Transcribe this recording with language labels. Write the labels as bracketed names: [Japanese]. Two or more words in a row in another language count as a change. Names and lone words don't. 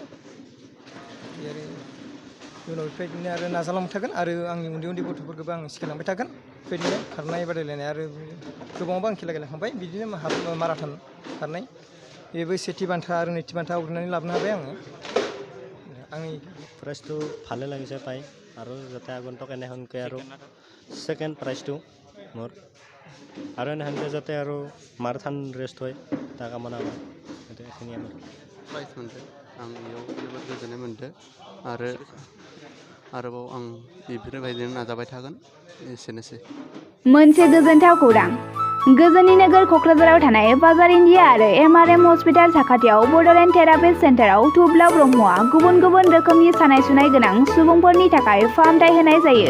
[Bodo] आरो इयुनाव बेबायदिनो आरो नाजालांबाय थागोन, आरो आंनि उन्दै गथ'फोरखौबो आं सिखायलांबाय थागोन। बेबायदिनो खारनाय बादायलायनाय, आरो गोबाङावबो आं खेला गेलेखांबाय, बिदिनो हाफ माराथन खारनाय, बेबो सेथि बान्था आरो नैथि बान्था आवग्रिनानै लाबोनो हाबाय आङो। आंनि [Assamese] প্ৰাইজটো ভালে লাগিছে পাই, আৰু যাতে আগন্তুক এনেহেনকৈ আৰু ছেকেণ্ড প্ৰাইজটো মোৰ, আৰু এনেহেনকৈ যাতে আৰু মাৰাথন ৰেষ্ট হয় তাৰ কামনা কৰে। এইখিনি আমাৰ [Bodo] प्राइज मोनदों, आं बेयाव जोबोद गोजोननाय मोनदों, आरोबाव आं बेफोरबायदिनो नाजाबाय थागोन। एसेनोसै। मोनसे गोजोनथाव खौरां। गोजोननि नोगोर क'क्राझाराव थानाय बाजार इन्डिया आरो एमआरएम हस्पिटाल साखाथियाव बड'लेण्ड थेरापि सेन्टाराव थुब्ला ब्रह्मआ गुबुन गुबुन रोखोमनि सानाय सुनाय गोनां सुबुंफोरनि थाखाय फाहामथाय होनाय जायो।